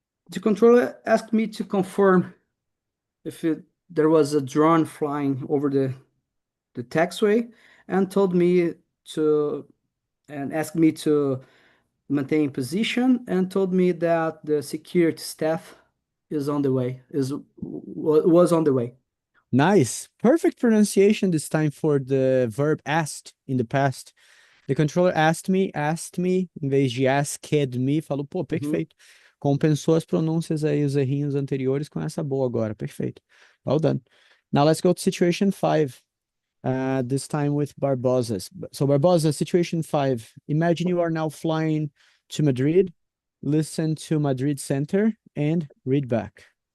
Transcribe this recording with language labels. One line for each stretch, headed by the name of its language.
English: The controller asked me to confirm if there was a drone flying over the taxiway and told me and asked me to maintain position and told me that the security staff is on the way, was on the way. Nice. Perfect pronunciation this time for the verb asked in the past. The controller asked me,
Portuguese: em vez de
English: asked me,
Portuguese: falou, pô, perfeito. Compensou as pronúncias aí, os errinhos anteriores com essa boa agora. Perfeito.
English: Well done. Now let's go to situation 5. This time with Barbosa. So Barbosa, situation 5. Imagine you are now flying to Madrid listen to Madrid Center and read back.